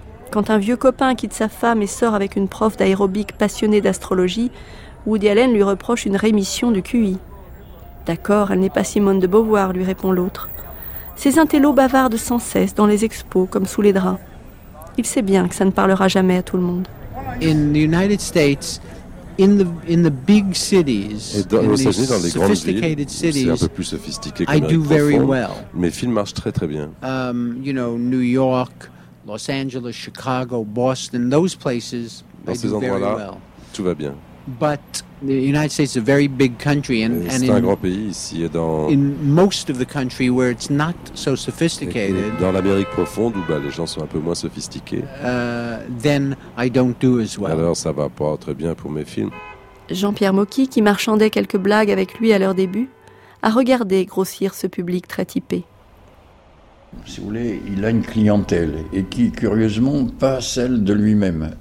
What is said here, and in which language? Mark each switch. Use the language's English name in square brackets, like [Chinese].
[French] Quand un vieux copain quitte sa femme et sort avec une prof d'aérobic passionnée d'astrologie, Woody Allen lui reproche une rémission du QI. « D'accord, elle n'est pas Simone de Beauvoir », lui répond l'autre. Ses intellos bavardent sans cesse dans les expos comme sous les draps. Il sait bien que ça ne parlera jamais à tout le monde. [English] In the United States, In the big cities, [French] dans les grandes villes, c'est un peu plus sophistiqué que dans les profondes. Mes films marchent très très bien. [English] New York, Los Angeles, Chicago, Boston, those places, [French] dans ces endroits-là, tout va bien. [English] But the United States is a very big country, and [French] c'est un grand pays ici. [English] In most of the country where it's not so sophisticated, [French] dans l'Amérique profonde où les gens sont un peu moins sophistiqués, [English] then I don't do as well. [French] Alors ça va pas très bien pour mes films. Jean-Pierre Mocky, qui marchandait quelques blagues avec lui à leur début, a regardé grossir ce public très typé. Si vous voulez, il a une clientèle et qui, curieusement, pas celle de lui-même.